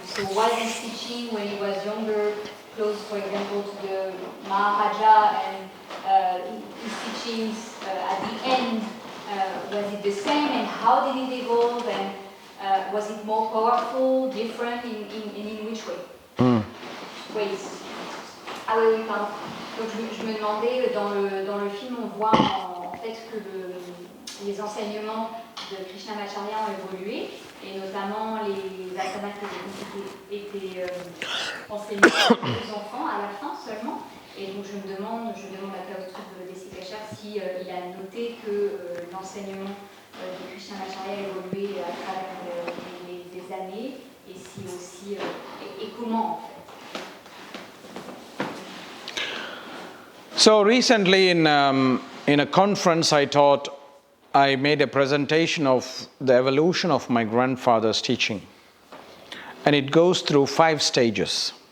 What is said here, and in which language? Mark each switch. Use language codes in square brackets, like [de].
[en] So was he teaching when he was younger, close, for example, to the Maharaja, and his teachings at the end, was it the same, and how did it evolve, and was it more powerful, different, in which way? Ways. [fr] Ah oui, pardon. Donc je me demandais, dans le film, on voit en fait que les enseignements de Krishnamacharya ont évolué, et notamment les asanas qui étaient enseignés aux enfants à la fin seulement. Et donc je demande à Kausthub Desikachar s'il a noté que l'enseignement de Krishnamacharya a évolué à travers les années, et si aussi, et comment en fait. [en] So recently in a conference I made a presentation of the evolution of my grandfather's teaching. And it goes through 5 stages.